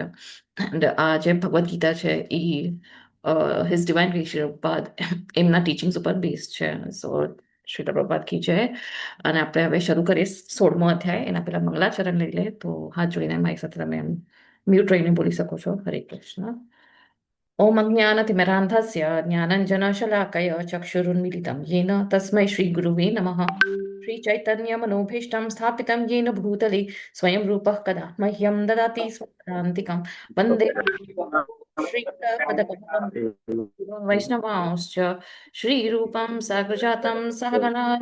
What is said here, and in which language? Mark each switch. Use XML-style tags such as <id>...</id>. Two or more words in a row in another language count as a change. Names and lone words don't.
<gu>એન્ડ આ જે ભગવદ્ ગીતા છે એ</gu> <en>His Divine Grace</en> <gu>બાદ એમના ટીચિંગ્સ ઉપર બેઝ છે. સો શ્રી પ્રભુપાદ</gu> <hi>की जय.</hi> <gu>અને આપણે હવે શરૂ કરીએ 16મો અધ્યાય. એના પહેલા મંગલાચરણ લઈ લે. તો હાથ જોડીને મારી સાથે તમે મ્યુટ રહીને બોલી શકો છો.</gu> <sa>હરે કૃષ્ણ. ઓમ અજ્ઞાનતિમિરાન્ધસ્ય જ્ઞાનંજનશલાકય ચક્ષુરુન્મિલિतं येन तस्मै श्रीगुरुवे नमः. श्रीचैतन्यमनोभीष्टं स्थापितं येन भूतले स्वयं रूपः कदा मह्यं ददाति स्वपदान्तिकं वन्दे श्रीपदकमलं वैष्णवांश्च श्रीरूपं साग्रजातं सहगणा</sa>